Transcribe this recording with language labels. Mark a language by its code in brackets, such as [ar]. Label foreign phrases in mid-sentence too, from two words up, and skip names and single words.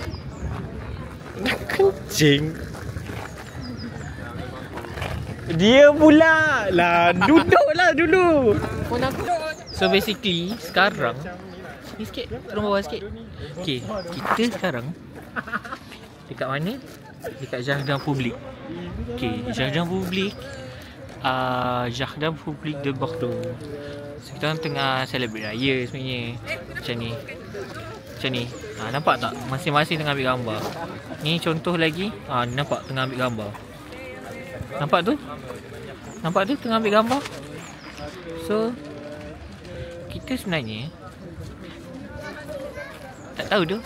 [ms] Kencing. Dia pula lah, duduklah dulu. Phone aku. So basically sekarang ni sikit, turun bawah sikit. Okay, kita sekarang dekat mana? Dekat Jardin Public. Okay, Jardin Public, Jardin Public de Bordeaux. So kita orang tengah celebrate raya sebenarnya. Macam ni. Macam ni. Nampak tak? Masing-masing tengah ambil gambar. Ni contoh lagi. Nampak tengah ambil gambar. Nampak tu? Nampak tu tengah ambil gambar? So kita sebenarnya tak tahu tu.